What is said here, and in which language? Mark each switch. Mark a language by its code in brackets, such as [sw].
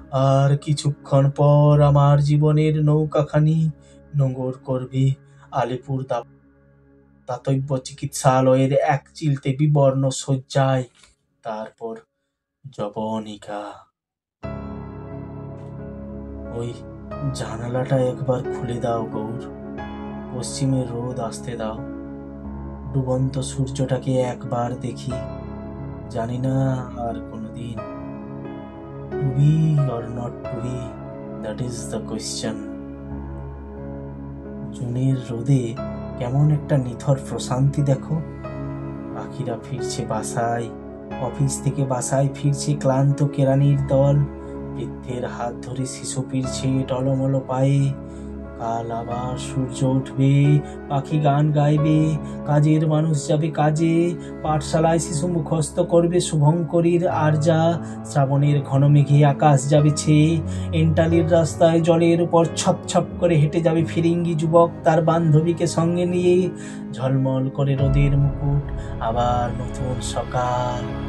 [bn] আর কিছুক্ষণ পর আমার জীবনের নৌকাখানি নোঙর করবে আলিপুর দাতব্য চিকিৎসালয়ের এক চিলতে বিবর্ণ শয্যায়, তারপর যবনিকা। ওই জানালাটা একবার খুলে দাও গৌর, পশ্চিমের রোদ আসতে দাও, ডুবন্ত সূর্যটাকে একবার দেখি। জানি না আর কোনোদিন [en] to be or not to be, that is the question. [bn] জুনের রোদে কেমন একটা নিথর প্রশান্তি দেখো। পাখিরা ফিরছে বাসায়, অফিস থেকে বাসায় ফিরছে ক্লান্ত কেরানির দল, বৃদ্ধের হাত ধরে শিশু ফিরছে টলমল পায়ে, কাল আবার সূর্য উঠবে, পাখি গান গাইবে, কাজের মানুষ যাবে কাজে, পাঠশালায় শিশু মুখস্থ করবে শুভঙ্করীর আরজা, শ্রাবণের ঘন মেঘে আকাশ যাবে ছেয়ে, এন্টালির রাস্তায় জলের উপর ছপ ছপ করে হেঁটে যাবে ফিরিঙ্গি যুবক তার বান্ধবীকে সঙ্গে নিয়ে, ঝলমল করে রোদের মুকুট, আবার নতুন সকাল।